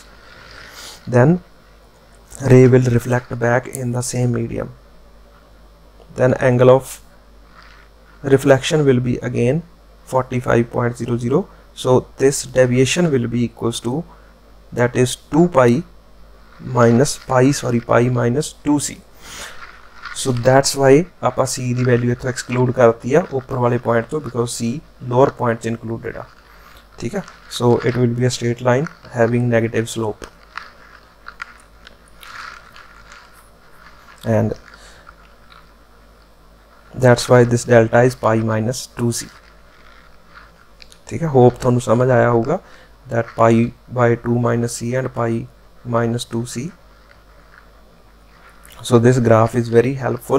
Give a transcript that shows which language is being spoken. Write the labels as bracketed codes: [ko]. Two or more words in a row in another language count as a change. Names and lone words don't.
[en] Then ray will reflect back in the same medium, then angle of reflection will be again 45.00. so this deviation will be equals to, that is 2 pi minus pi minus 2C. So that's why [pa] ਆਪਾਂ C ਦੀ ਵੈਲਿਊ ਇੱਥੋਂ ਐਕਸਕਲੂਡ ਕਰਤੀ ਆ ਉੱਪਰ ਵਾਲੇ ਪੁਆਇੰਟ ਤੋਂ, [en] because C lower points included [pa] ਆ, ਠੀਕ ਆ. [en] So it will be a straight line having negative slope, and that's why this delta is pi minus 2C. [hi] ठीक है, होप ਤੁਹਾਨੂੰ समझ आया होगा [en] that pi by 2 minus C and pi minus 2C. So this graph is very helpful.